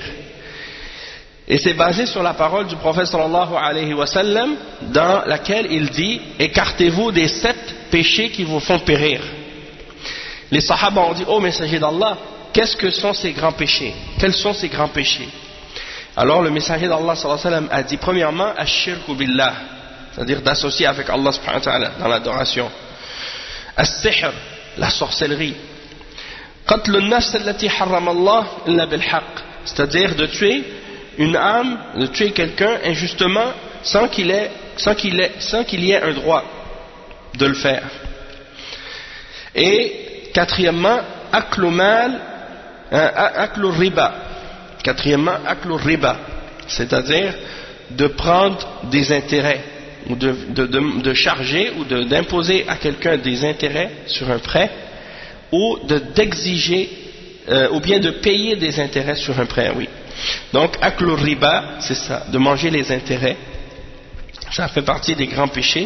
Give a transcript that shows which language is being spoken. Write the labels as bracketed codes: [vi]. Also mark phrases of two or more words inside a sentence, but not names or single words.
[fr] Et c'est basé sur la parole du prophète [ar] صلى الله عليه وسلم, [fr] dans laquelle il dit écartez-vous des 7 péchés qui vous font périr. Les sahaba ont dit oh messager d'Allah, qu'est-ce que sont ces grands péchés? Quels sont ces grands péchés? Alors le messager d'Allah [ar] صلى الله عليه وسلم [fr] a dit premièrement [ar] الشرك بالله, [fr] c'est-à-dire d'associer avec Allah [ar] سبحانه وتعالى [fr] dans l'adoration. As-sihr, la sorcellerie. [ar] قتل النفس التي حرم الله إلا بالحق, [fr] c'est-à-dire de tuer une âme, de tuer quelqu'un injustement sans qu'il y ait un droit de le faire. Et quatrièmement [ar] أكل الربا. [fr] Quatrièmement, [ar] أكل الربا, [fr] c'est-à-dire de prendre des intérêts, ou de charger ou d'imposer à quelqu'un des intérêts sur un prêt, ou d'exiger, ou bien de payer des intérêts sur un prêt, oui. Donc, [ar] أكل الربا, [fr] c'est ça, de manger les intérêts, ça fait partie des grands péchés.